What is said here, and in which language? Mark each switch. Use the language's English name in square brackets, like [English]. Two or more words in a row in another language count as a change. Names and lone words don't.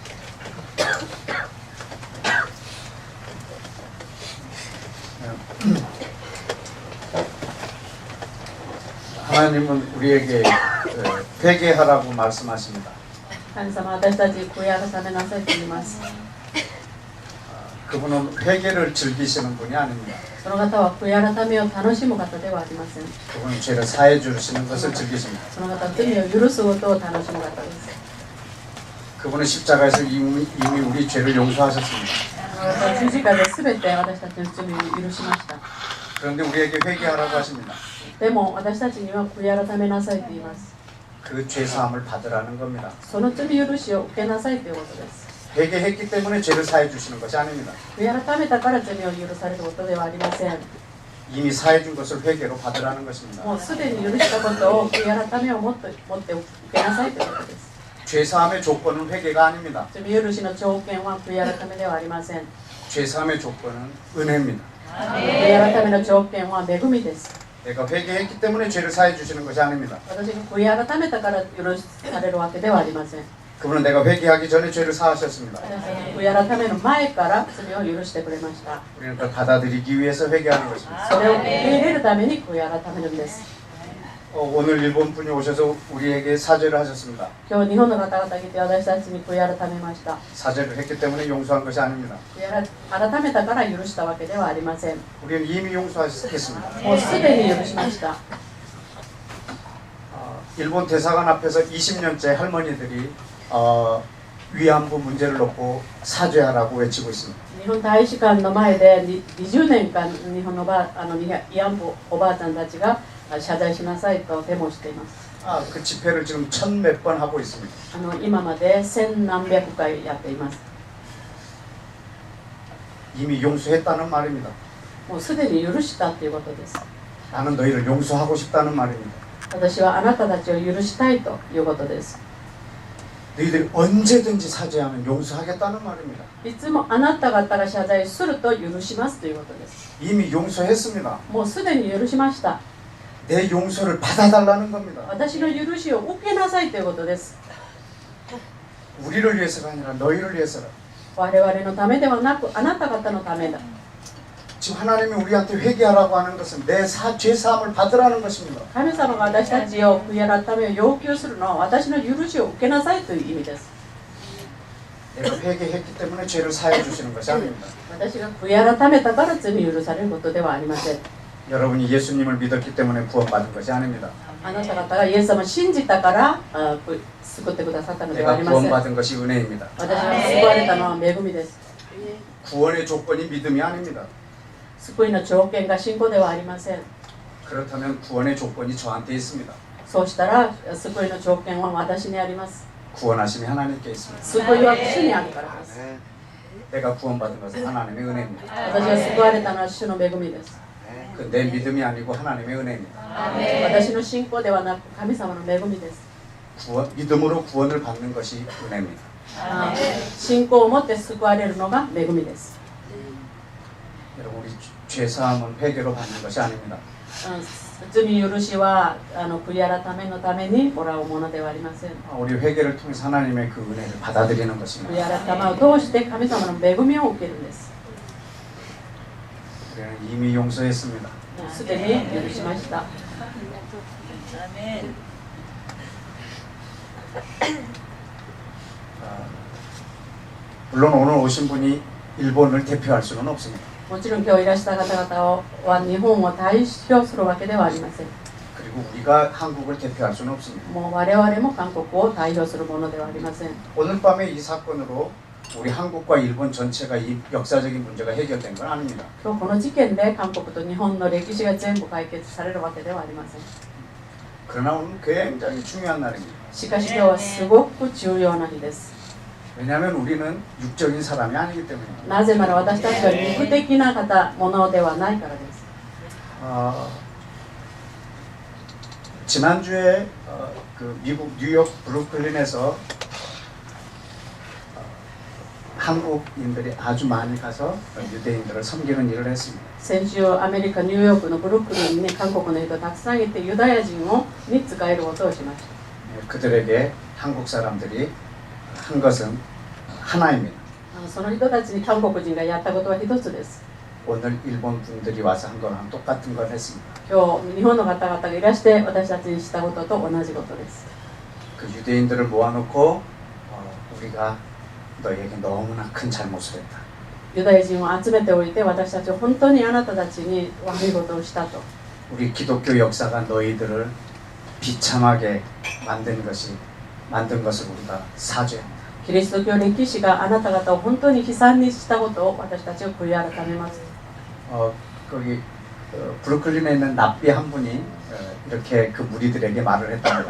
[Korean] 하나님은 우리에게 회개하라고 말씀하십니다. [Japanese] 神様は私たちに悔い改めなさいと言います。 [Korean] 그분은 회개를 즐기시는 분이 아닙니다. [Japanese] その方は悔い改めを楽しむ方ではありません。 [Korean] 그분은 죄를 사해 주시는 것을 즐기십니다. [Japanese] その方は罪を許すことを楽しむ方です。 [Korean] 그분은 십자가에서 이미 우리 죄를 용서하셨습니다. [Japanese] その方は十字架で全て私たちの罪を許しました。 [Korean] 그런데 우리에게 회개하라고 하십니다. [Japanese] でも私たちには悔い改めなさいと言います。 [Korean] 그 죄 사함을 받으라는 겁니다. [Japanese] その罪許しを受けなさいということです。 [Korean] 회개했기 때문에 죄를 사해 주시는 것이 아닙니다. [Japanese] 悔い改めたから罪を許されることではありません。 [Korean] 이미 사해 준 것을 회개로 받으라는 것입니다. [Japanese] もうすでに許したことを悔い改めを持って受けなさいということです。 [Korean] 죄 사함의 조건은 회개가 아닙니다. [Japanese] 罪許しの条件は悔い改めではありません。 [Korean] 죄 사함의 조건은 은혜입니다. [Japanese] 悔い改めの条件は恵みです。 [Korean] 내가 회개했기 때문에 죄를 사해 주시는 것이 아닙니다. [Japanese] 私が悔い改めたから許されるわけではありません。 [Korean] 그분은 내가 회개하기 전에 죄를 사하셨습니다. [Japanese] 私たちの悔い改めの前から罪を許してくれました。 [Korean] 우리는 그걸 받아들이기 위해서 회개하는 것입니다. [Japanese] それを受け入れるために悔い改めるんです。 [Korean] 오늘 일본 분이 오셔서 우리에게 사죄를 하셨습니다. [Japanese] 今日日本の方々が来て私たちに悔い改めました。 [Korean] 사죄를 했기 때문에 용서한 것이 아닙니다. [Japanese] 悔い改めたから許したわけではありません。 [Korean] 우리는 이미 용서했습니다. [Japanese] もうすでに許しました。 [Korean] 일본 대사관 앞에서 20년째 할머니들이 위안부 문제를 놓고 사죄하라고 외치고 있습니다. [Japanese] 日本大使館の前で20年間日本の慰安婦おばあちゃんたちが謝罪しなさいとデモしています。 [Korean] 그 집회를 지금 1000몇 번 하고 있습니다. [Japanese] 今まで千何百回やっています。 [Korean] 이미 용서했다는 말입니다. [Japanese] もうすでに許したということです。 [Korean] 나는 너희를 용서하고 싶다는 말입니다. [Japanese] 私はあなたたちを許したいということです。 [Korean] 너희들이 언제든지 사죄하면 용서하겠다는 말입니다. [Japanese] いつもあなた方が謝罪すると許しますということです。 [Korean] 이미 용서했습니다. [Japanese] もうすでに許しました。 [Korean] 내 용서를 받아달라는 겁니다. [Japanese] 私の許しを受けなさいということです。 [Korean] 우리를 위해서가 아니라 너희를 위해서라. [Japanese] 我々のためではなくあなた方のためだ。 [Korean] 지금 하나님이 우리한테 회개하라고 하는 것은 내 죄 사함을 받으라는 것입니다. [Japanese] 神様が私たちを悔い改めを要求するのは私の許しを受けなさいという意味です。 [Korean] 내가 회개했기 때문에 죄를 사해 주시는 것이 아닙니다. [Japanese] 私が悔い改めたから罪許されることではありません。 [Korean] 여러분이 예수님을 믿었기 때문에 구원받은 것이 아닙니다. [Japanese] あなた方がイエス様を信じたから救ってくださったのではあ [Korean] 내가 [Japanese] りません。 [Korean] 구원받은 것이 은혜입니다. [Japanese] 私が救われたのは恵みです。 [Korean] 구원의 조건이 믿음이 아닙니다. [Japanese] 救いの条件が信仰ではありません。 [Korean] 그렇다면 구원의 조건이 저한테 있습니다. [Japanese] そうしたら救いの条件は私にあります。 [Korean] 구원하심이 하나님께 있습니다. [Japanese] 救いは主にあるからです。 [Korean] 내가 구원받은 것은 하나님의 은혜입니다. [Japanese] 私が救われたのは主の恵みです。 [Korean] 그 내 믿음이 아니고 하나님의 은혜입니다. [Japanese] 私の信仰ではなく神様の恵みです。 [Korean] 믿음으로 구원을 받는 것이 은혜입니다. [Japanese] 信仰を持って救われるのが恵みです。 [Korean] 여러분 우리 죄 사함은 회개로 받는 것이 아닙니다. [Japanese] 罪許しは悔い改めのためにもらうものではありません。 [Korean] 우리 회개를 통해서 하나님의 그 은혜를 받아들이는 것입니다. [Japanese] 悔い改めを通して神様の恵みを受けるんです。 [Korean] 우리는 이미 용서했습니다. [Japanese] すでに許しました。 [Korean] 물론 오늘 오신 분이 일본을 대표할 수는 없습니다. [Japanese] もちろん今日いらした方々は日本を代表するわけではありません。 [Korean] 그리고 우리가 한국을 대표할 수는 없습니다. [Japanese] もう我々も韓国を代表するものではありません。 [Korean] 오늘 밤에 이 사건으로 우리 한국과 일본 전체가 이 역사적인 문제가 해결된 건 아닙니다. [Japanese] 今日この事件で韓国と日本の歴史が全部解決されるわけではありません。 [Korean] 그러나 오늘 굉장히 중요한 날입니다. [Japanese] しかし今日はすごく重要な日です。 [Korean] 왜냐하면 우리는 육적인 사람이 아니기 때문입니다. [Japanese] なぜなら私たちは肉的なものではないからです。 [Korean] 지난주에 그 미국 뉴욕 브루클린에서 한국인들이 아주 많이 가서 유대인들을 섬기는 일을 했습니다. [Japanese] 先週アメリカ・ニューヨークのブルックリンに韓国の人たくさんいてユダヤ人に仕えることをしました。 [Korean] 그들에게 한국 사람들이 한 것은 하나입니다. [Japanese] その人たちに韓国人がやったことは一つです。 [Korean] 오늘 일본 분들이 와서 한 거랑 똑같은 걸 했습니다. [Japanese] 今日日本の方々がいらして私たちにしたことと同じことです。 [Korean] 그 유대인들을 모아놓고 우리가 너희에게 너무나 큰 잘못을 했다. [Japanese] ユダヤ人を集めておいて私たちは本当にあなたたちに悪いことをしたと [Korean] 우리 기독교 역사가 너희들을 비참하게 만든 것을 우리가 사죄합니다. [Japanese] キリスト教歴史があなた方を本当に悲惨にしたことを私たちは悔い改めます [Korean] 거기 브루클린에 있는 랍비 한 분이 이렇게 그 무리들에게 말을 했답니다.